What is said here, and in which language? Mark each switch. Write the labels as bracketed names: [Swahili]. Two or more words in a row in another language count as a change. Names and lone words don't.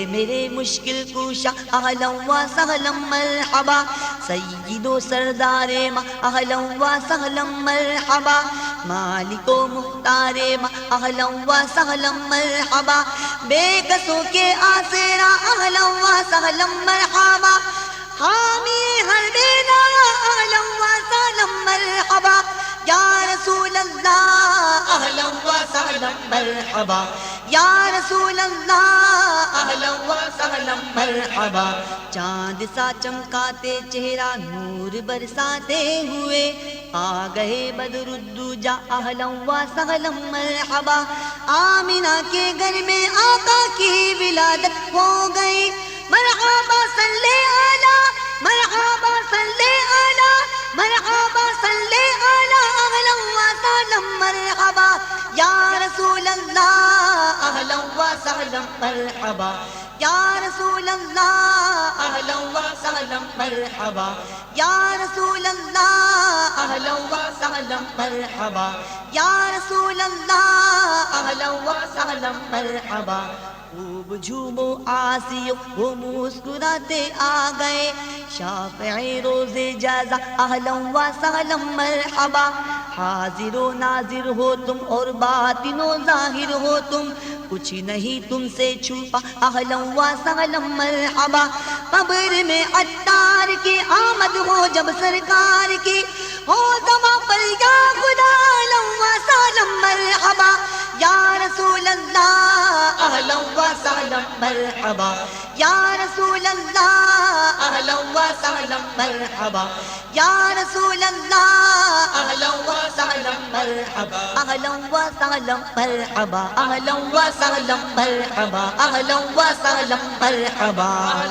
[Urdu] میرے مشکل کشا [Arabic] اہلا و سہلا مرحبا، [Urdu] سید و سردار ماں [Arabic] اہلا و سہلا مرحبا، [Urdu] مالک و مختار ماں [Arabic] اہلا و سہلا مرحبا، [Urdu] بے کسوں کے آسرا [Arabic] اہلا و سہلا مرحبا، [Urdu] حامی ہر بینا [Arabic] اہلا و سہلا مرحبا، یا رسول اللہ اہلا و سہلا مرحبا، یا رسول اللہ اہلا و سہلا مرحبا، [Urdu] چاند سا چمکاتے چہرہ نور برساتے ہوئے آ گئے [Arabic] بدر الدجا اہلا و سہلا مرحبا، [Urdu] آمینہ کے گھر میں آقا کی ولادت ہو گئی، [Arabic] مرحبا صلی علی مرحبا صلی علی مرحبا صلی علی اہلا و سہلا مرحبا، یا رسول اللہ اہلا و سہلا مرحبا، یا رسول اللہ اہلا و سہلا مرحبا، یا رسول اللہ اہلا و سہلا مرحبا، یا رسول اللہ اہلا و سہلا مرحبا، [Urdu] خوب جھومو آسیو وہ مسکراتے آ گئے، شافعی روز جزا [Arabic] اہلا و سہلا مرحبا، [Urdu] حاضر و ناظر ہو تم اور باطن و ظاہر ہو تم، کچھ نہیں تم سے چھپا [Arabic] اہلا و سہلا مرحبا، [Urdu] قبر میں عطار کی آمد ہو جب سرکار کی، ہو زماں پر یا خدا [Arabic] اہلا و سہلا مرحبا، یا رسول اللہ اہلا و سہلا مرحبا، یا رسول اللہ اہلا و سہلا مرحبا، یا رسول اللہ اہلا و سہلا مرحبا، اہلا و سہلا مرحبا، اہلا و سہلا مرحبا، اہلا و سہلا مرحبا،